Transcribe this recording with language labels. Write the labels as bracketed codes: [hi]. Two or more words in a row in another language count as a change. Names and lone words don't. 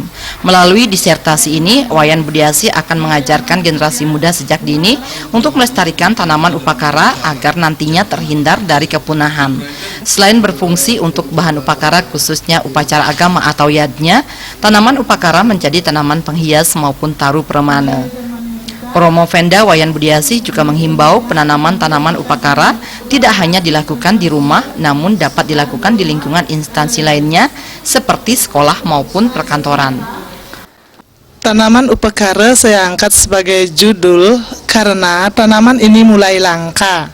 [id] Melalui disertasi ini, Wayan Budiasih akan mengajarkan generasi muda sejak dini untuk melestarikan tanaman upakara agar nantinya terhindar dari kepunahan. Selain berfungsi untuk bahan upakara khususnya upacara agama atau yadnya, tanaman upakara menjadi tanaman penghias maupun taru permana. Promovenda Wayan Budiasih juga menghimbau penanaman tanaman upakara tidak hanya dilakukan di rumah, namun dapat dilakukan di lingkungan instansi lainnya seperti sekolah maupun perkantoran. Tanaman upakara saya angkat sebagai judul karena tanaman ini mulai langka.